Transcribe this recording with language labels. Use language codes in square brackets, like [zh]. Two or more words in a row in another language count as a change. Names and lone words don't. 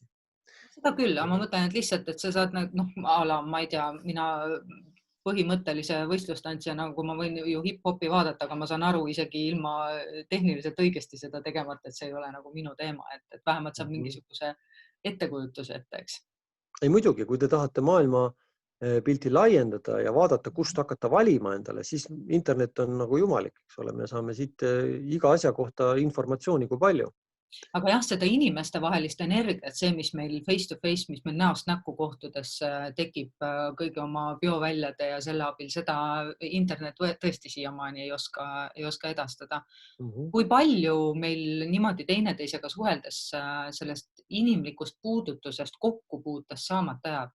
[et] Seda küll, aga ma mõtlen, et lihtsalt, et sa saad, ma ei tea, mina põhimõttelise võistlustantsijana, nagu ma võin ju hip-hopi vaadata, aga ma saan aru isegi ilma tehniliselt õigesti seda tegemata, et see ei ole nagu minu teema, et vähemalt saab mingisuguse ettekujutuse ette, eks. Ei muidugi, kui te tahate maailma pilti laiendada ja vaadata, kust hakata valima endale, siis internet on nagu jumalik, eks ole, me saame siit iga asja kohta informatsiooni kui palju. Aga jah, seda inimeste vahelist energiat, see, mis meil [en] face to face, [et] mis meil näost näkku kohtudes tekib kõigi oma bioväljade ja selle abil, seda internet tõesti siiamaani ei oska edastada. Kui palju meil niimoodi teineteisega suheldes sellest inimlikust puudutusest kokkupuutest saamata jääb?